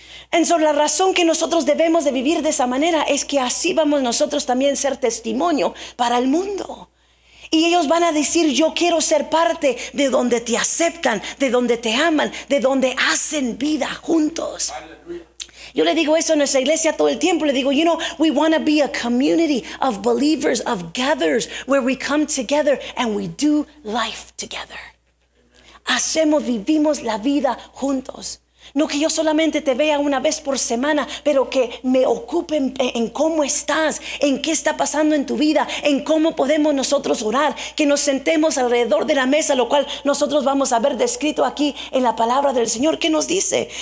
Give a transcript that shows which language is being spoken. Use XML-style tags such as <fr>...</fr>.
<es>Entonces la razón que nosotros debemos de vivir de esa manera es que así vamos nosotros también ser testimonio para el mundo. Y ellos van a decir, yo quiero ser parte de donde te aceptan, de donde te aman, de donde hacen vida juntos. Aleluya. Yo le digo eso a nuestra iglesia todo el tiempo. Le digo,</es> <en>we want to be a community of believers, of gatherers, where we come together and we do life together.</en> <es>Vivimos la vida juntos. No que yo solamente te vea una vez por semana, pero que me ocupe en cómo estás, en qué está pasando en tu vida, en cómo podemos nosotros orar, que nos sentemos alrededor de la mesa, lo cual nosotros vamos a ver descrito aquí en la palabra del Señor. ¿Qué nos dice?</es>